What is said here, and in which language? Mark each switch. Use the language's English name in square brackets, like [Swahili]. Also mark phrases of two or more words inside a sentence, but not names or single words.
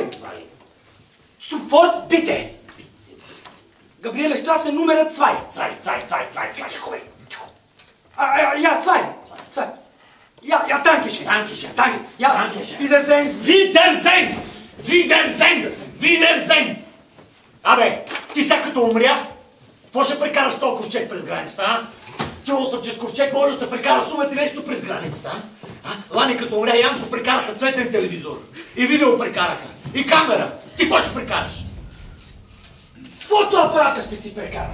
[German] Sofort, bitte. Gabriele Straße Nummer 2. Zwei. Ja, 2. Ja, danke schön. Danke. Ja, Danke schön. Wiedersehen! [Bulgarian] Абе, ти сега като умря, какво ще прекараш с този ковчег през границата, а? Чувал съм, че с ковчег може да се прекара сумата и нещо през границата, а? Лани като умря, Янко прекараха цветен телевизор. И видео прекараха. И камера. Ти какво ще прекараш? Фотоапарата ще си прекарам.